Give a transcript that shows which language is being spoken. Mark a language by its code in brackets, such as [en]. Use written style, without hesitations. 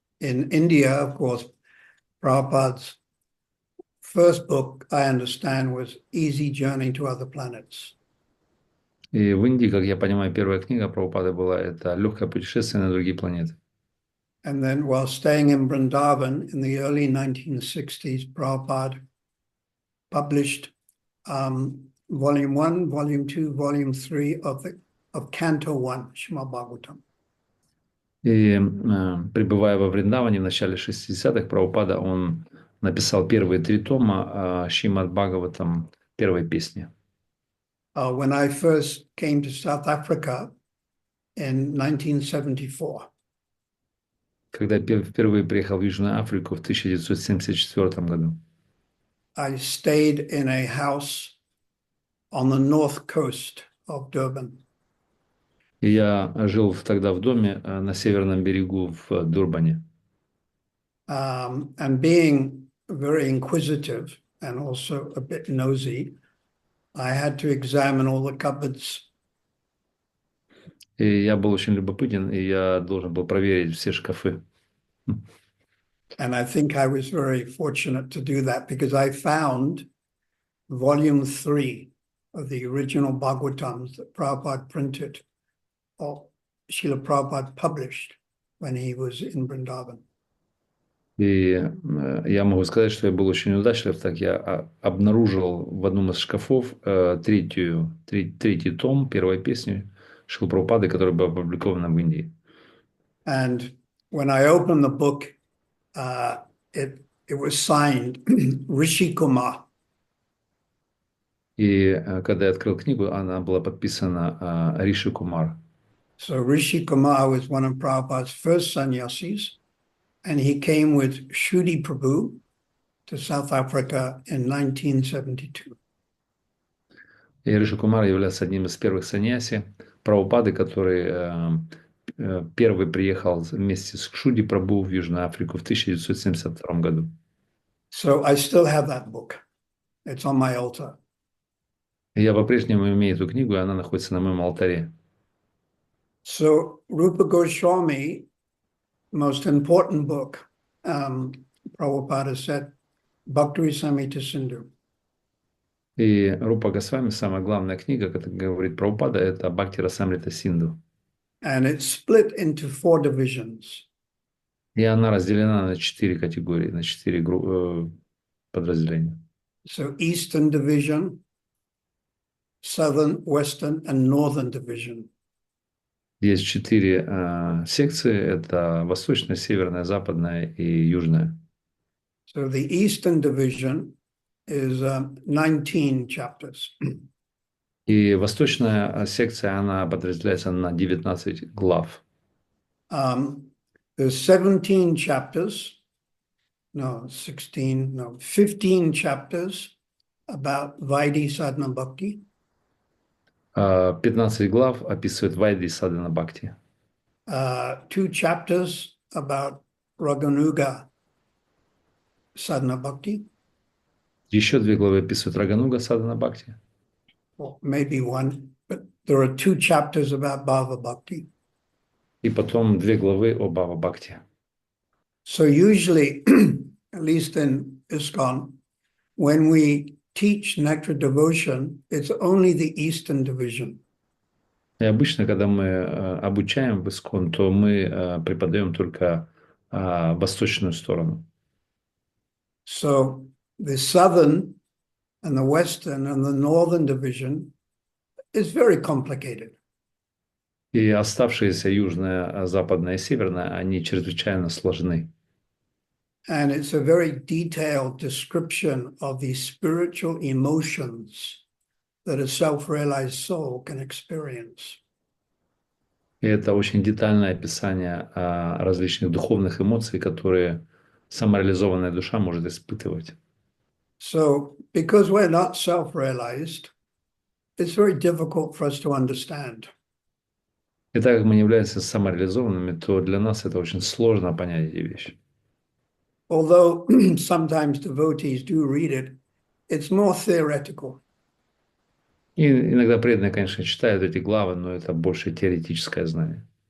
[en] In India, of course, Prabhupada's first book, I understand, was Easy Journey to Other Planets. [ru] И в Индии, как я понимаю, первая книга Прабхупады была это «Легкое путешествие на другие планеты». [en] And then while staying in Vrindavan in the early 1960s, Prabhupada published Volume 1, Volume 2, Volume 3 of Canto 1, Srimad Bhagavatam. [ru] И пребывая во Вриндаване в начале 60-х, Прабхупада, он написал первые 3 тома Шримад Бхагаватам первой песни. [en] When I first came to South Africa in 1974, [ru] Когда я впервые приехал в Южную Африку в 1974 году, [en] I stayed in a house on the north coast of Durban. [ru] и я жил тогда в доме на северном берегу в Дурбане. [en] And being very inquisitive and also a bit nosy, I had to examine all the cupboards. [ru] И я был очень любопытен, и я должен был проверить все шкафы. [en] And I think I was very fortunate to do that because I found Volume 3 of the original Bhagavatams that Prabhupada printed, or Srila Prabhupada published when he was in Vrindavan. [ru] И я могу сказать, что я был очень удачлив, так я обнаружил в одном из шкафов третий том, первой песни Шрилы Прабхупады, которая была опубликована в Индии. [en] And when I opened the book, it was signed Rishi Kumar. [ru] И когда я открыл книгу, она была подписана Риши Кумар. [en] So Rishi Kumar was one of Prabhupada's first sannyasis, and he came with Shruti Prabhu to South Africa in 1972. [ru] И Риши Кумар является одним из первых саньяси Прабхупады, который первый приехал вместе с Кшуди Прабху в Южную Африку в 1972 году. [en] So I still have that book. It's on my altar. [ru] И я по-прежнему имею эту книгу, и она находится на моем алтаре. [en] So Rupa Goswami, most important book, Prabhupada said, Bhakti-rasamrita Sindhu. [ru] И Рупа Госвами, самая главная книга, как говорит Прабхупада, это Бхакти-расамрита Синдху. [en] And it's split into 4 divisions. [ru] И она разделена на 4 категории, на 4 подразделения. [en] So Eastern Division, Southern, Western, and Northern Division. [ru] Есть 4 секции, это восточная, северная, западная и южная. [en] So the Eastern Division is 19 chapters. [ru] И восточная секция, она подразделяется на 19 глав. [en] There's 17 chapters, 15 chapters about Vaidhi Sadhana Bhakti. [ru] 15 глав описывает Вайди Садхана Бхакти. [en] 2 chapters about Raganuga Sadhana Bhakti. [ru] Еще 2 главы описывают Рагануга Садхана Бхакти. [en] Well, maybe 1, but there are 2 chapters about Bhava Bhakti. [ru] И потом 2 главы о Бхава Бхакти. [en] So usually, at least in ISKCON, when we teach nectar devotion, it's only the Eastern Division. [ru] И обычно, когда мы обучаем в ИСККОН, то мы преподаем только восточную сторону. [en] So the Southern and the Western and the Northern Division is very complicated. [ru] И оставшиеся южная, западная и северная, они чрезвычайно сложны. [en] And it's a very detailed description of the spiritual emotions that a self-realized soul can experience. [ru] И это очень детальное описание различных духовных эмоций, которые самореализованная душа может испытывать. [en] So, because we're not self-realized, it's very difficult for us to understand. [ru] И так как мы не являемся самореализованными, то для нас это очень сложно понять эти вещи. [en] Although sometimes devotees do read it, it's more theoretical. [ru] И иногда преданные, конечно, читают эти главы, но это больше теоретическое знание.